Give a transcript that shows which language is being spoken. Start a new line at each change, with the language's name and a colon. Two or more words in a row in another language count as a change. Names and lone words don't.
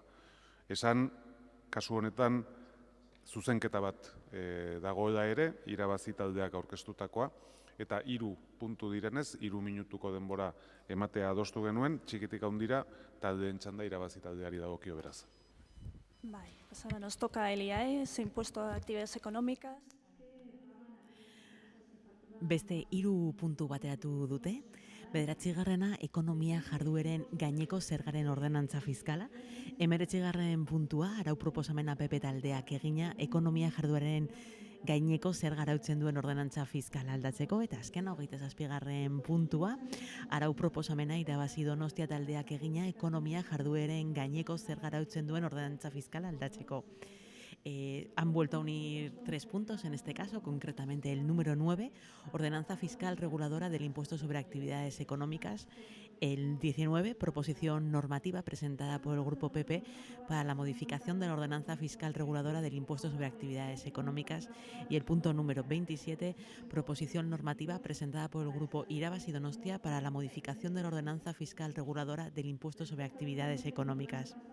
Basque: Esan, kasu honetan, zuzenketa bat dagoela ere, irabazi taldeak aurkeztutakoa, eta 3 puntu direnez, 3 minutuko denbora ematea adostu genuen, txikitik handira taldeen txanda irabazi taldeari dagokio beraz.
Spanish: Vale, pues ahora nos toca el IAS, impuesto a actividades económicas.
Basque: Beste 3 puntu bateratu dute. 9. ekonomia jardueren gaineko zergaren ordenantza fiskala. 19. puntua, arau proposamena PP taldeak egina, ekonomia jardueren gaineko zerga arautzen duen ordenantza fiskala aldatzeko, eta azken 27. puntua, arau proposamena irabazi Donostia taldeak egina, ekonomia jardueren gaineko zerga arautzen duen ordenantza fiskala aldatzeko.
Spanish: Han vuelto a unir 3 puntos, en este caso, concretamente el número 9, ordenanza fiscal reguladora del impuesto sobre actividades económicas, el 19, proposición normativa presentada por el Grupo PP para la modificación de la ordenanza fiscal reguladora del impuesto sobre actividades económicas, y el punto número 27, proposición normativa presentada por el Grupo Irabas y Donostia para la modificación de la ordenanza fiscal reguladora del impuesto sobre actividades económicas.